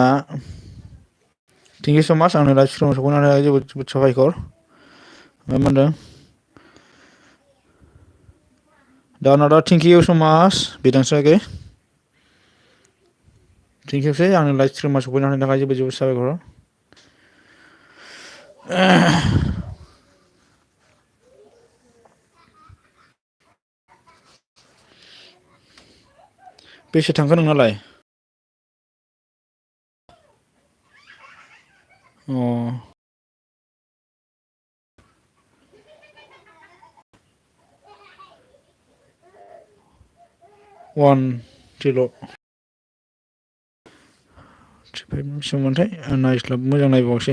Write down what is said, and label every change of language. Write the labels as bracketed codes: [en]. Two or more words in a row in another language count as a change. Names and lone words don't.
[en] Thank you so much. [brx] आंनो लाइभ स्ट्रिमाव सफैनो हानाय जोबोद साबायखर. मा होनदों? दानादा [en] thank you so much. [brx] बिदांसि आगै. [en] Thank you [brx] सै आंनो लाइभ स्ट्रिमाव सफैनो हानायनि थाखाय जोबोद साबायखर. बेसे थांखो नोंनालाय? अ 1 किल' 35 मोनथाय नायस्लाब मोजां नायबावसै.